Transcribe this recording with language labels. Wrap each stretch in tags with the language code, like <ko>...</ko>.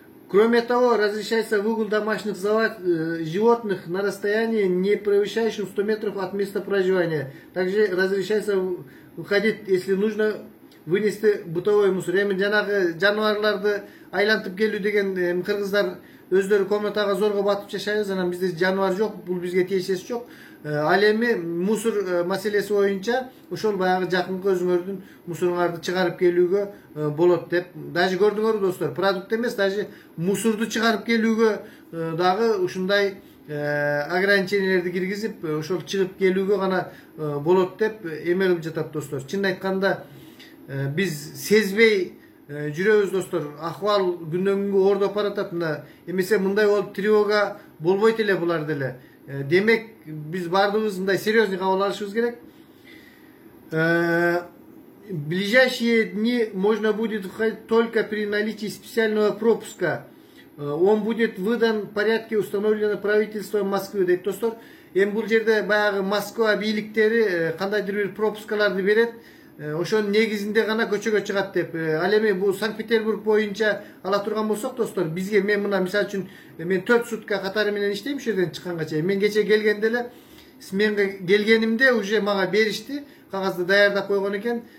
<ru>Кроме того, разрешается выгул домашних животных на расстоянии, не превышающем 100 метров от места проживания. Также разрешается выходить, если нужно, вынести бытовой мусор.</ru> <ky>Эми жанагы жаныбарларды айлантып келүү деген кыргыздар өздөрү комнатага зорго батып жашайбыз, анан бизде жаныбар жок, бул бизге тиешеси жок. Ал эми мусор маселеси боюнча ошол баягы жакынкы өзүңөрдүн мусоруңарды чыгарып келүүгө болот деп. Даже көрдүңөрбү достор, продукт эмес, даже мусорду чыгарып келүүгө дагы ушундай ограничениялерди киргизип, ошол чыгып келүүгө гана болот деп эме кылып жатат достор. Чын айтканда биз сезбей жүрөбүз достор. Акыбал күндөн күнгө оордоп баратат. Эмесе мындай болуп тревога болбойт эле булар деле. Демек биз бардыгыбыз мындай серьезный кабыл алышыбыз керек.</ky> <ru>В ближайшие дни можно будет входить только при наличии специального пропуска. Он будет выдан в порядке, установленном правительством Москвы.</ru> <ky>Дейт достор. Эми бул жерде баягы Москва бийликтери кандайдыр бир пропускаларды берет. Ошонун негизинде гана көчөгө чыгат деп. Ал эми бул Санкт-Петербург боюнча ала турган болсок достор, бизге мен мына мисалы үчүн мен 4 сутка катары менен иштейм ушул жерден чыкканга чейин. Мен кече келгенде эле сменге келгенимде уже мага беришти, кагазды даярдап койгон экен.</ky>